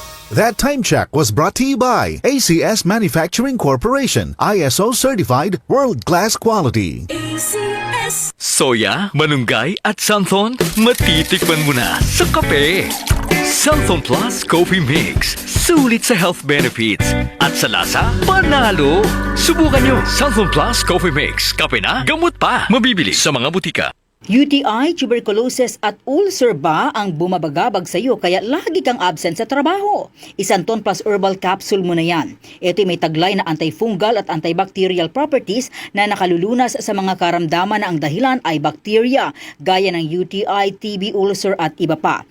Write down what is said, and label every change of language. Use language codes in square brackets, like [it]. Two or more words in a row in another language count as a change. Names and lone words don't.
[en] That time check was brought to you by ACS Manufacturing Corporation, ISO certified world-class quality. ACS. [tl] Soya, malunggay at Santhon, matitikman mo na sa kape. Santhon Plus Coffee Mix, sulit sa health benefits at sa lasa, panalo. Subukan nyo Santhon Plus Coffee Mix, kape na, gamot pa. Mabibili sa mga butika. UTI, tuberculosis at ulcer ba ang bumabagabag sa iyo kaya lagi kang absent sa trabaho? Santhon Plus Herbal Capsule mo na yan. Ito may taglay na antifungal at [en] antibacterial properties [tl] na nakalulunas sa mga karamdaman na ang dahilan ay bacteria, gaya ng UTI, TB, ulcer at iba pa.